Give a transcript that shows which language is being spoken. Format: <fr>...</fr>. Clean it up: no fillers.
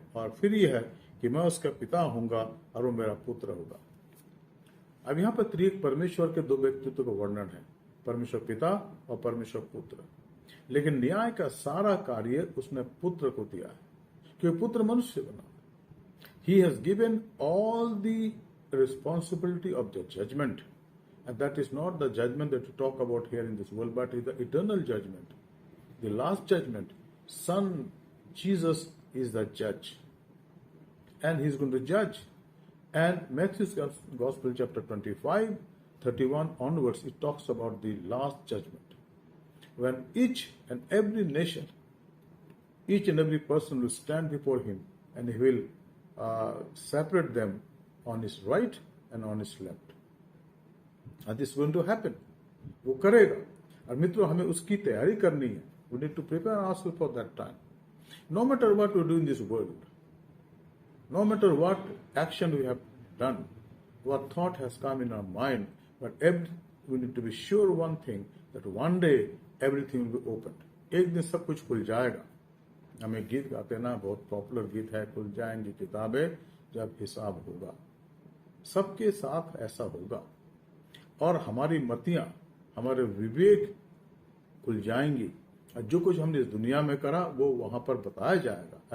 <hi>और फिर यह है कि मैं उसका पिता होऊंगा और वो मेरा पुत्र होगा। अब यहाँ पर त्रिएक परमेश्वर के 2 व्यक्तित्व का वर्णन है, परमेश्वर पिता और परमेश्वर पुत्र। लेकिन न्याय का सारा कार्य उसने पुत्र को दिया है, क्योंकि पुत्र मनुष्य बना।</hi> <en>He has given all the responsibility of the judgment, and that is not the judgment that we talk about here in this world, but is the eternal judgment, the last judgment. Son Jesus is the judge, and he is going to judge. And Matthew's Gospel chapter 25, 31 onwards, it talks about the last judgment, when each and every nation, each and every person will stand before him, and he will separate them on his right and on his left. And this is going to happen.</en> <hi>वो करेगा। और मित्रों हमें उसकी तैयारी करनी है।</hi> <en>We need to prepare ourselves for that time. No matter what we do in this world, no matter what action we have done, what thought has come in our mind, but we need to be sure one thing, that one day everything will be opened.</en> <hi>एक दिन सब कुछ खुल जाएगा। हमें गीत गाते ना, बहुत पॉपुलर गीत है, खुल जाएंगी किताबें जब हिसाब होगा। सबके साथ ऐसा होगा और हमारी मतियां, हमारे विवेक खुल जाएंगी और जो कुछ हमने इस दुनिया में करा वो वहां पर बताया जाएगा।</hi>